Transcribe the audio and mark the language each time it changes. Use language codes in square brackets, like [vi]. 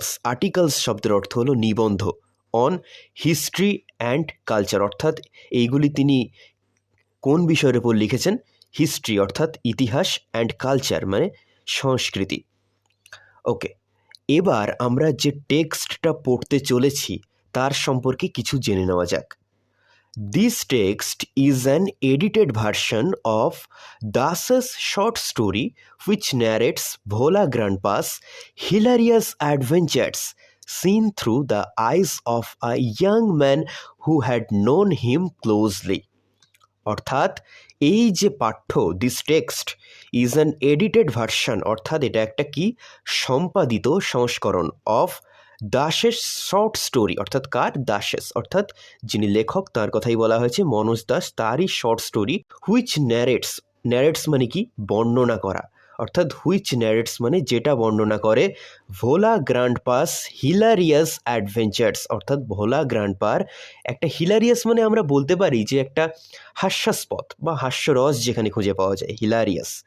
[bn] Articles শব্দের অর্থ হলো নিবন্ধ, [en] on history and culture, [bn] অর্থাৎ এইগুলি তিনি কোন বিষয়ের উপর লিখেছেন? হিস্ট্রি অর্থাৎ ইতিহাস, অ্যান্ড কালচার মানে সংস্কৃতি। ওকে, এবার আমরা যে টেক্সটটা পড়তে চলেছি তার সম্পর্কে কিছু জেনে নেওয়া যাক। [en] This text is an edited version of Das's short story which narrates Bhola Grandpa's hilarious adventures seen through the eyes of a young man who had known him closely. [bn] অর্থাৎ এই যে পাঠ্য, [en] this text is an edited version, [bn] অর্থাৎ এটা একটা কি সম্পাদিত সংস্করণ অফ দাসের শর্ট স্টোরি, অর্থাৎ কার? দাসেস, অর্থাৎ যিনি লেখক তার কথাই বলা হয়েছে, মনোজ দাস, তারই শর্ট স্টোরি, হুইচ ন্যারেটস মানে কি বর্ণনা করা, অর্থাৎ হুইচ ন্যারেটস মানে যেটা বর্ণনা করে, ভোলা গ্র্যান্ডপাস হিলারিয়াস অ্যাডভেঞ্চার্স, অর্থাৎ ভোলা গ্র্যান্ডপার একটা হিলারিয়াস মানে আমরা বলতে পারি যে একটা হাস্যাস্পদ বা হাস্যরস যেখানে খুঁজে পাওয়া যায়, হিলারিয়াস।